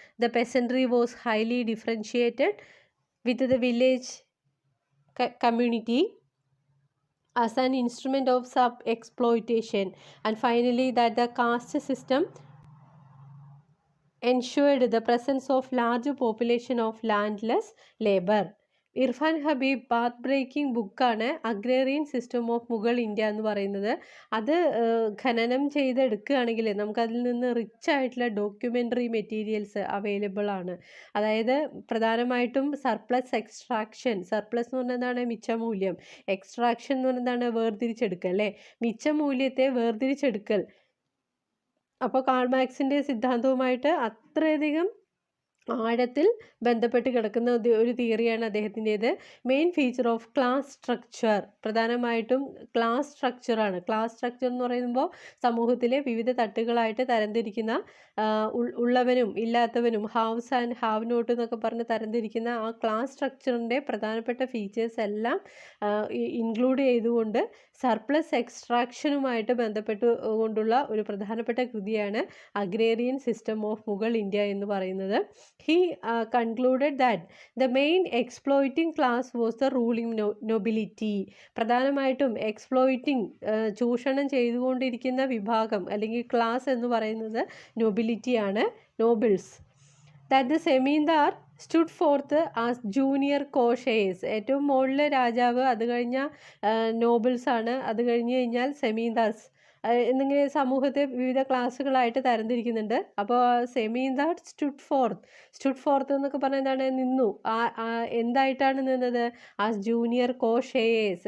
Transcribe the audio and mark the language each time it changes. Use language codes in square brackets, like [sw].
[en] The peasantry was highly differentiated with the village community as an instrument of sub-exploitation, and finally that the caste system ensured the presence of large population of landless labor. [ml] Irfan Habib path breaking ബുക്കാണ് agrarian system of Mughal India എന്ന് പറയുന്നത്. അത് ഖനനം ചെയ്തെടുക്കുകയാണെങ്കിൽ നമുക്കതിൽ നിന്ന് rich ആയിട്ടുള്ള documentary materials available ആണ്. അതായത് പ്രധാനമായിട്ടും സർപ്ലസ് എക്സ്ട്രാക്ഷൻ. സർപ്ലസ് എന്ന് പറഞ്ഞാൽ എന്താണ്? മിച്ചമൂല്യം. എക്സ്ട്രാക്ഷൻ എന്ന് പറഞ്ഞാൽ എന്താണ്? വേർതിരിച്ചെടുക്കൽ അല്ലേ? മിച്ചമൂല്യത്തെ വേർതിരിച്ചെടുക്കൽ. അപ്പോൾ കാൾ മാർക്സിൻ്റെ സിദ്ധാന്തവുമായിട്ട് അത്രയധികം ആഴത്തിൽ ബന്ധപ്പെട്ട് കിടക്കുന്ന ഒരു തിയറിയാണ് അദ്ദേഹത്തിൻ്റേത്. [en] Main feature of class structure. [ml] പ്രധാനമായിട്ടും ക്ലാസ് സ്ട്രക്ചറാണ്. ക്ലാസ് സ്ട്രക്ചർ എന്ന് പറയുമ്പോൾ സമൂഹത്തിലെ വിവിധ തട്ടുകളായിട്ട് തരംതിരിക്കുന്ന, ഉള്ളവനും ഇല്ലാത്തവനും, [en] haves and have not [ml] എന്നൊക്കെ പറഞ്ഞ് തരംതിരിക്കുന്ന ആ ക്ലാസ് സ്ട്രക്ചറിൻ്റെ പ്രധാനപ്പെട്ട ഫീച്ചേഴ്സ് എല്ലാം ഇൻക്ലൂഡ് ചെയ്തുകൊണ്ട് സർപ്ലസ് എക്സ്ട്രാക്ഷനുമായിട്ട് ബന്ധപ്പെട്ട് കൊണ്ടുള്ള ഒരു പ്രധാനപ്പെട്ട കൃതിയാണ് agrarian system of Mughal India എന്ന് പറയുന്നത്. [en] He concluded that the main exploiting class was the ruling nobility. [ml] പ്രധാനമായിട്ടും എക്സ്പ്ലോയിറ്റിംഗ്, ചൂഷണം ചെയ്തുകൊണ്ടിരിക്കുന്ന വിഭാഗം അല്ലെങ്കിൽ ക്ലാസ് എന്ന് പറയുന്നത് നൊബിലിറ്റിയാണ്, nobles. [en] That the zemindar stood forth as junior coshayers. [ml] ഏറ്റവും മുകളിലെ രാജാവ്, അത് കഴിഞ്ഞാൽ നോബിൾസ് ആണ്, അത് കഴിഞ്ഞ് കഴിഞ്ഞാൽ സെമീന്ദാർസ് എന്നിങ്ങനെ സമൂഹത്തെ വിവിധ ക്ലാസ്സുകളായിട്ട് തരംതിരിക്കുന്നുണ്ട്. അപ്പോൾ [en] zamindar stood forth [ml] എന്നൊക്കെ പറഞ്ഞാൽ എന്താണ്? നിന്നു. എന്തായിട്ടാണ് നിന്നത്? [en] As junior co-sharers.